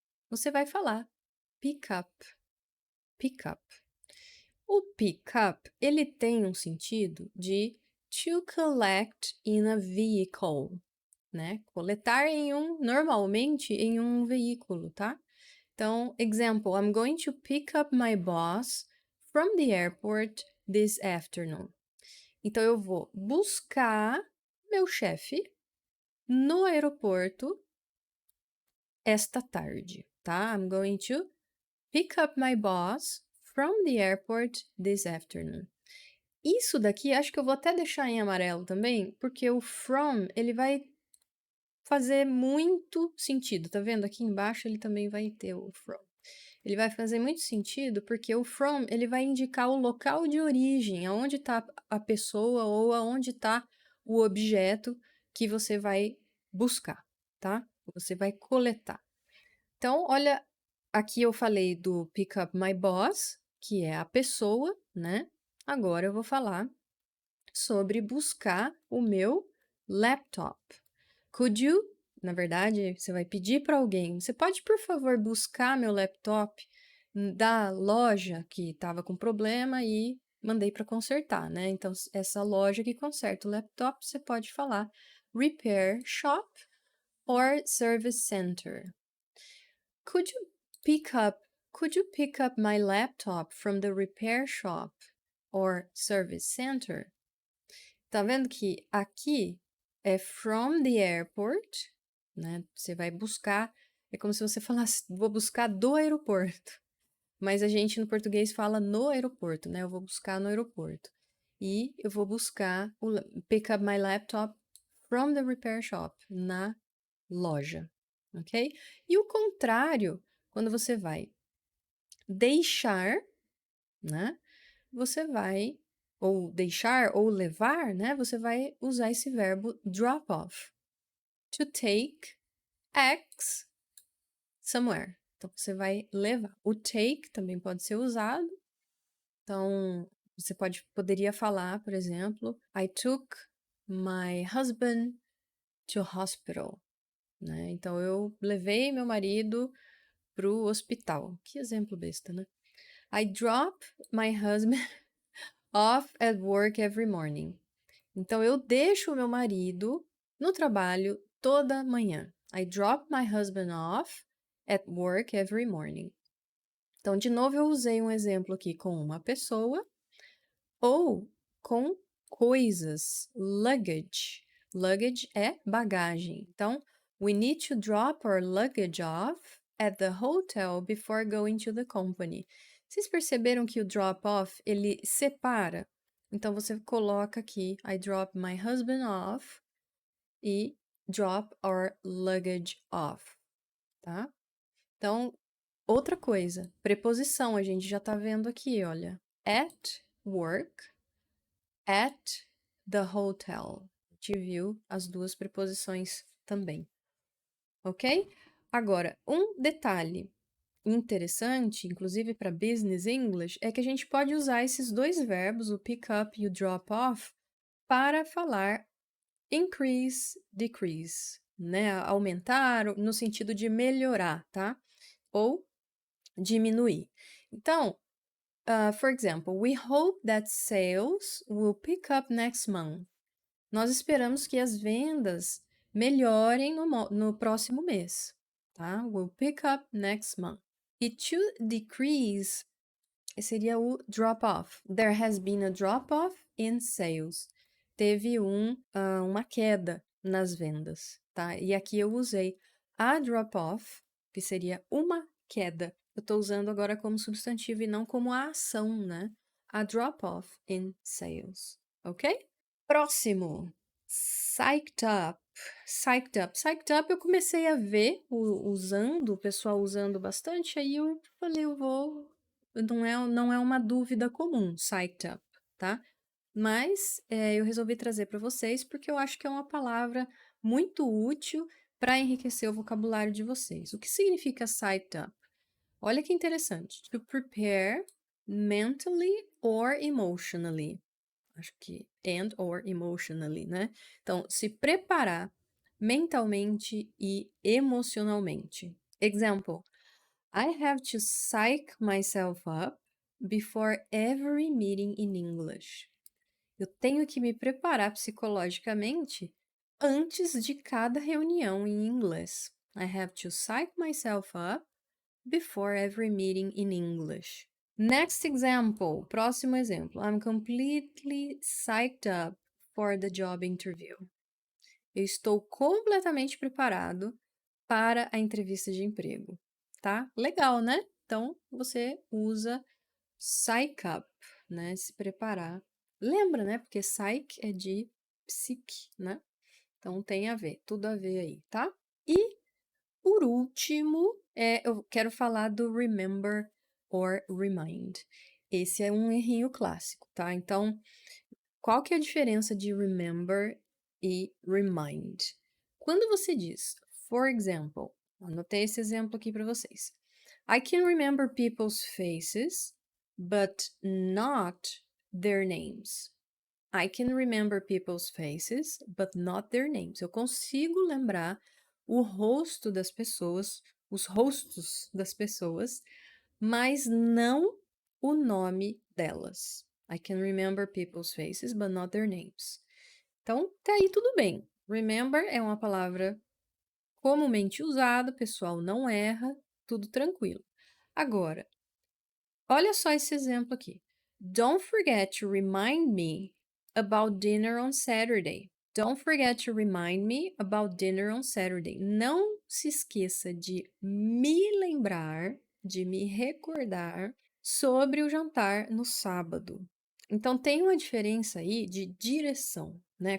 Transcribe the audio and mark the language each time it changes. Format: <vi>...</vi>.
<pt>Você vai falar pick up. Pick up. O pick up, ele tem um sentido de</pt> <en>to collect in a vehicle,</en> <pt>né? Coletar normalmente em um veículo, tá?</pt> <en>Então, example, I'm going to pick up my boss from the airport this afternoon.</en> <pt>Então, eu vou buscar meu chefe no aeroporto esta tarde, tá?</pt> <en>I'm going to pick up my boss from the airport this afternoon.</en> <pt>Isso daqui, acho que eu vou até deixar em amarelo também, porque o from, ele vai fazer muito sentido, tá vendo? Aqui embaixo ele também vai ter o from. Ele vai fazer muito sentido porque o from, ele vai indicar o local de origem, aonde está a pessoa ou aonde está o objeto que você vai buscar, tá? Você vai coletar. Então, olha, aqui eu falei do pick up my boss, que é a pessoa, né? Agora eu vou falar sobre buscar o meu laptop.</pt> <en>Could you,</en> <pt>na verdade, você vai pedir para alguém, você pode, por favor, buscar meu laptop da loja que estava com problema e mandei para consertar, né? Então, essa loja que conserta o laptop, você pode falar</pt> <en>repair shop or service center. Could you pick up my laptop from the repair shop or service center?</en> <pt>Tá vendo que aqui é from the airport, né? Você vai buscar, é como se você falasse, vou buscar do aeroporto. Mas a gente no português fala no aeroporto, né? Eu vou buscar no aeroporto. E eu vou buscar</pt> <en>pick up my laptop from the repair shop,</en> <pt>na loja, ok? E o contrário, quando você vai deixar, né? Você vai, ou deixar, ou levar, né? Você vai usar esse verbo</pt> <en>drop off. To take X somewhere.</en> <pt>Então, você vai levar. O take também pode ser usado. Então, você poderia falar, por exemplo,</pt> <en>I took my husband to hospital.</en> <pt>Né? Então, eu levei meu marido pro hospital. Que exemplo besta, né?</pt> <en>I drop my husband off at work every morning.</en> <pt>Então, eu deixo o meu marido no trabalho toda manhã.</pt> <en>I drop my husband off at work every morning.</en> <pt>Então, de novo, eu usei um exemplo aqui com uma pessoa ou com coisas. Luggage. Luggage é bagagem.</pt> <en>Então, we need to drop our luggage off at the hotel before going to the company.</en> <pt>Vocês perceberam que o drop off, ele separa? Então, você coloca aqui,</pt> <en>I drop my husband off</en> <pt>e</pt> <en>drop our luggage off,</en> <pt>tá? Então, outra coisa, preposição, a gente já tá vendo aqui, olha.</pt> <en>At work, at the hotel.</en> <pt>A gente viu as duas preposições também, ok? Agora, um detalhe interessante, inclusive para Business English, é que a gente pode usar esses dois verbos, o pick up e o drop off, para falar increase, decrease, né? Aumentar no sentido de melhorar, tá? Ou diminuir.</pt> <en>Então, for example, we hope that sales will pick up next month.</en> <pt>Nós esperamos que as vendas melhorem no próximo mês, tá?</pt> <en>Will pick up next month.</en> <pt>E to decrease seria o drop off.</pt> <en>There has been a drop off in sales.</en> <pt>Teve uma queda nas vendas, tá? E aqui eu usei a drop off, que seria uma queda. Eu tô usando agora como substantivo e não como a ação, né?</pt> <en>A drop off in sales, ok?</en> <pt>Próximo.</pt> <en>Psyched up. Psyched up.</en> <pt>Psyched up eu comecei a ver o pessoal usando bastante, aí eu falei, não é uma dúvida comum, psyched up, tá? Mas eu resolvi trazer para vocês porque eu acho que é uma palavra muito útil para enriquecer o vocabulário de vocês. O que significa psyched up? Olha que interessante.</pt> <en>To prepare mentally or emotionally.</en> <pt>Acho que</pt> <en>and or emotionally,</en> <pt>né? Então, se preparar mentalmente e emocionalmente.</pt> <en>Example: I have to psych myself up before every meeting in English.</en> <pt>Eu tenho que me preparar psicologicamente antes de cada reunião em inglês.</pt> <en>I have to psych myself up before every meeting in English. Next example,</en> <pt>próximo exemplo.</pt> <en>I'm completely psyched up for the job interview.</en> <pt>Eu estou completamente preparado para a entrevista de emprego, tá? Legal, né? Então, você usa psych up, né? Se preparar. Lembra, né? Porque psych é de psique, né? Então, tem a ver, tudo a ver aí, tá? E, por último, eu quero falar do remember or remind. Esse é um errinho clássico, tá? Então, qual que é a diferença de remember e remind? Quando você diz,</pt> <en>for example,</en> <pt>anotei esse exemplo aqui para vocês.</pt> <en>I can remember people's faces, but not their names. I can remember people's faces, but not their names.</en> <pt>Eu consigo lembrar o rosto das pessoas, os rostos das pessoas, mas não o nome delas.</pt> <en>I can remember people's faces, but not their names.</en> <pt>Então, tá aí tudo bem. Remember é uma palavra comumente usada, o pessoal não erra, tudo tranquilo. Agora, olha só esse exemplo aqui.</pt> <en>Don't forget to remind me about dinner on Saturday. Don't forget to remind me about dinner on Saturday.</en> <pt>Não se esqueça de me lembrar, de me recordar sobre o jantar no sábado. Então, tem uma diferença aí de direção, né?</pt>